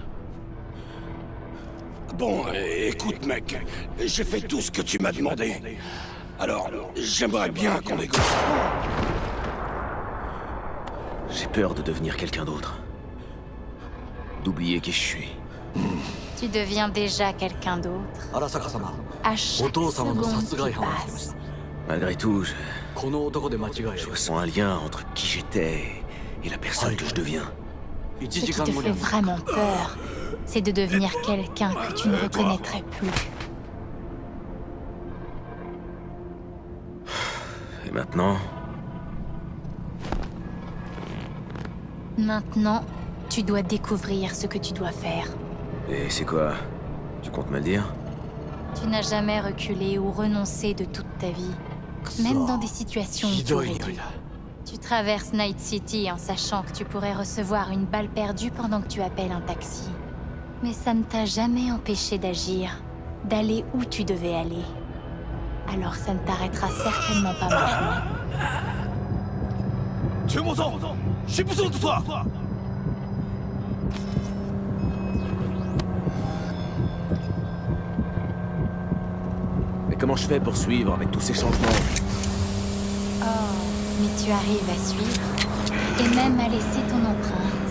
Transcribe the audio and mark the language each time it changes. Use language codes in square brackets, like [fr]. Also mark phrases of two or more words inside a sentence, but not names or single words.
[fr] Bon, écoute mec, j'ai fait tout ce que tu m'as demandé. Alors, j'aimerais bien qu'on négocie. J'ai peur de devenir quelqu'un d'autre. D'oublier qui je suis. Tu deviens déjà quelqu'un d'autre. [ja] 荒坂様 [fr] À chaque [ja] お父様の [fr] seconde [ja] 殺害 [fr] qui [ja] 犯をしてまし [fr] passe. [ja] た [fr] Malgré tout, [ja] この男で間違いあり [fr] je [ja] ませ [fr] ressens un lien entre qui j'étais et la personne que je deviens. [ja] ん1 [fr] Ce [ja] 時 [fr] qui [ja] 間 [fr] te [ja] 後 [fr] fait [ja] には [fr] vraiment peur, c'est de devenir quelqu'un que tu ne reconnaîtrais plus. Et maintenant, Maintenant, tu dois découvrir ce que tu dois faire. et c'est quoi? Tu comptes me le dire? Tu n'as jamais reculé ou renoncé de toute ta vie, même dans des situations où [ja] ひ [fr] tu [ja] どい [fr] aurais [ja] 匂い [fr] dû. [ja] だ [fr] Tu traverses Night City en sachant que tu pourrais recevoir une balle perdue pendant que tu appelles un taxi. Mais ça ne t'a jamais empêché d'agir, d'aller où tu devais aller. Alors ça ne t'arrêtera certainement pas maintenant. 天魔さん j'ai besoin de toi. Mais comment je fais pour suivre avec tous ces changements? Oh, mais tu arrives à suivre, et même à laisser ton empreinte.